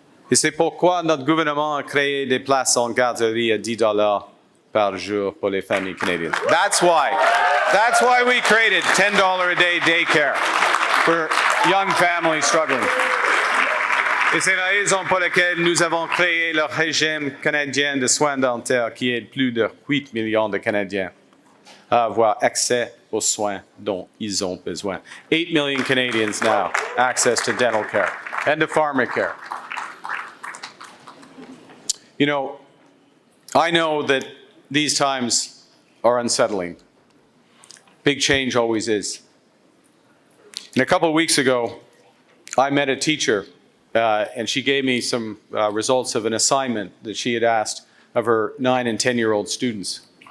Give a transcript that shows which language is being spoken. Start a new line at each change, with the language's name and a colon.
French: Et c'est pourquoi notre gouvernement a créé des places en garderie à $10 par jour pour les familles canadiennes.
English: That's why we created $10 a day daycare for young families struggling.
French: Et c'est la raison pour laquelle nous avons créé le régime canadien de soins dentaires qui aide plus de 8 millions de Canadiens à avoir accès aux soins dont ils ont besoin.
English: 8 million Canadians now access to dental care and to pharmacare. You know, I know that these times are unsettling. Big change always is. And a couple of weeks ago, I met a teacher, and she gave me some results of an assignment that she had asked of her 9 and 10-year-old students.